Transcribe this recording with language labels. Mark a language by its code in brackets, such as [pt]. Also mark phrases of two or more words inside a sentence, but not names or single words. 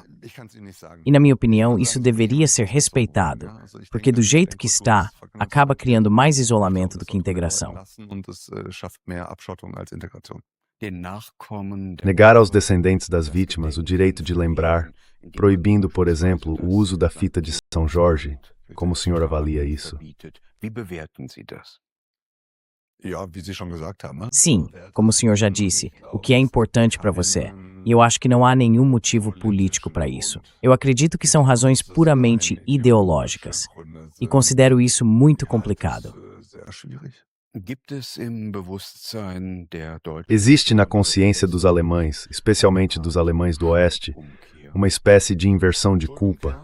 [pt] E, na minha opinião, isso deveria ser respeitado, porque do jeito que está, acaba criando mais isolamento do que integração. Negar aos descendentes das vítimas o direito de lembrar, proibindo, por exemplo, o uso da fita de São Jorge. Como o senhor avalia isso? [de] Wie bewerten Sie das? [pt] Sim, como o senhor já disse, o que é importante para você. E eu acho que não há nenhum motivo político para isso. Eu acredito que são razões puramente ideológicas. E considero isso muito complicado. Existe na consciência dos alemães, especialmente dos alemães do Oeste, uma espécie de inversão de culpa.